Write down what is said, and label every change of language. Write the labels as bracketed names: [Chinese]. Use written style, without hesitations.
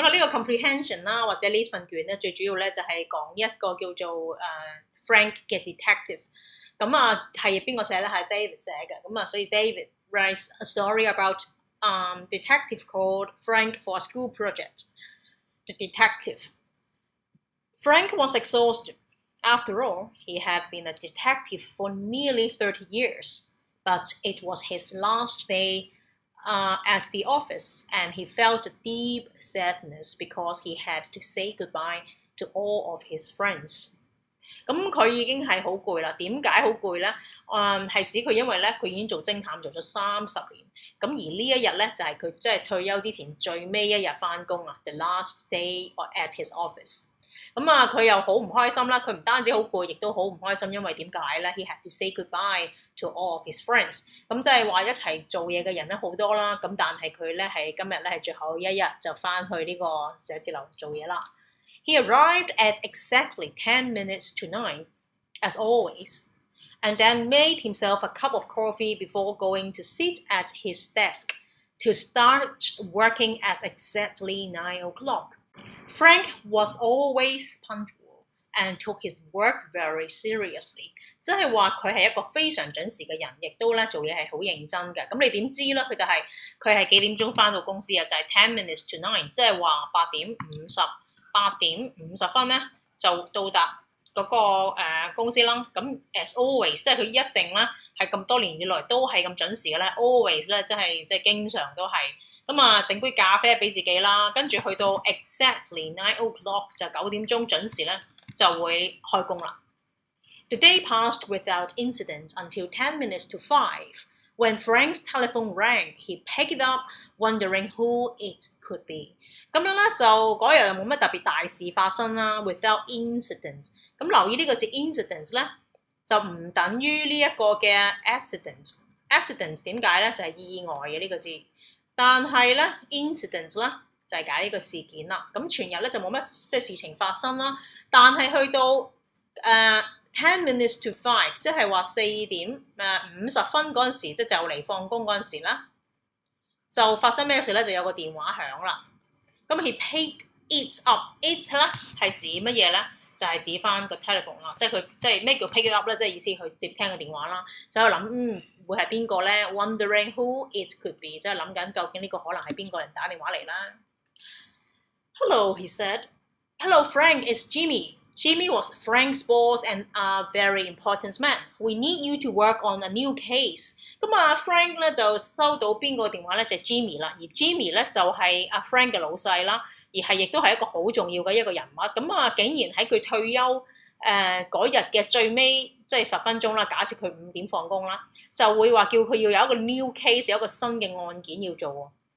[Cantonese] comprehension 啦，或者呢份卷咧，最主要咧就係講一個叫做Frank 嘅 detective。咁啊係邊個寫咧？係 David 寫嘅。咁啊，所以 [English] David writes a story about detective called Frank for a school project. The detective. Frank was exhausted. After all, he had been a detective for nearly 30 years, but it was his last day at the office, and he felt a deep sadness because he had to say goodbye to all of his friends. [Cantonese] 咁佢已經係好攰啦。點解好攰咧？係指佢因為咧佢已經做偵探做咗30年，咁而呢一日咧就係佢即係退休之前最尾一日翻工啊 ， [English] the last day at his office。 [Cantonese] 咁啊，佢又好唔開心啦。佢唔單止好攰，亦都好唔開心，因為點解咧 ？ [English] He had to say goodbye to all of his friends。 [Cantonese] 咁即係話一齊做嘢嘅人咧好多啦。咁但係佢咧係今日咧係最後一日就翻去呢個寫字樓做嘢啦。 [English] He arrived at exactly 10 minutes to 9, as always, and then made himself a cup of coffee before going to sit at his desk to start working at exactly 9 o'clock. Frank was always punctual and took his work very seriously. [Cantonese] 即係話佢係一個非常準時嘅人，亦都咧做嘢係好認真嘅。咁你點知咧？佢係幾點鐘翻到公司啊？就係 [English] 10 minutes to 9， [Cantonese] 即係話8點50分咧就到達嗰個公司啦。咁 [English] as always， [Cantonese] 即係佢一定咧係咁多年以來都係咁準時嘅咧。 always 咧即係經常都係。咁啊，整杯咖啡俾自己啦，跟住去到 [English] exactly 9 o'clock [Cantonese] 就9點鐘準時咧就會開工啦。 [English] The day passed without incident until 10 minutes to 5. When Frank's telephone rang, he picked it up, wondering who it could be. [Cantonese] 咁樣咧就嗰日又冇乜特別大事發生啦。 [English] Without incident， [Cantonese] 咁留意呢個字 incident 咧就唔等於呢一個嘅 accident。accident 點解咧？就係意外嘅呢個字。但係咧 incident 咧就係解呢個事件啦。咁全日咧就冇乜即係事情發生啦。但係去到 [English] 10 minutes to 5， [Cantonese] 即係話4點50分嗰陣時，即係就嚟放工嗰陣時啦，就發生咩事咧？就有個電話響啦。咁 [English] he picked it up。 [Cantonese] it 咧係指乜嘢咧？就係指翻個 telephone 啦，即係佢即係咩叫 [English] pick it up [Cantonese] 咧？即係意思去接聽個電話啦。就喺度諗會係邊個咧 ？ [English] Wondering who it could be， [Cantonese] 即係諗緊究竟呢個可能係邊個人打電話嚟啦。 [English] Hello, he said. Hello, Frank. It's Jimmy. Jimmy was Frank's boss and a very important man. We need you to work on a new case. [Cantonese] 咁啊 ，Frank 咧就收到邊個電話咧？就係 Jimmy 啦，而 Jimmy 咧就係阿 Frank 嘅老細啦，而係亦都係一個好重要嘅一個人物。咁啊，竟然喺佢退休嗰日嘅最尾即係10分鐘啦，假設佢5點放工啦，就會話叫佢要有一個 [English] new case， [Cantonese] 有一個新嘅案件要做。